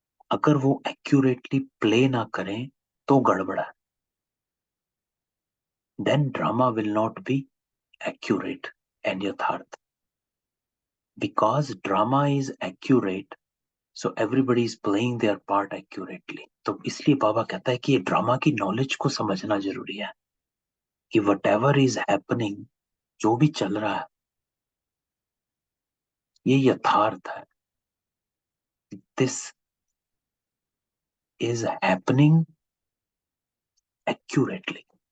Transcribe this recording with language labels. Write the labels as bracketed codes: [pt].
[hi] अगर वो accurately play ना करें तो गड़बड़ है। [en] Then drama will not be accurate and यथार्थ। Because drama is accurate, so everybody is playing their part accurately। [hi] तो इसलिए बाबा कहता है कि ये ड्रामा की नॉलेज को समझना जरूरी है कि [en] whatever is happening, [hi] जो भी चल रहा है, ये यथार्थ है। [en] This is happening accurately.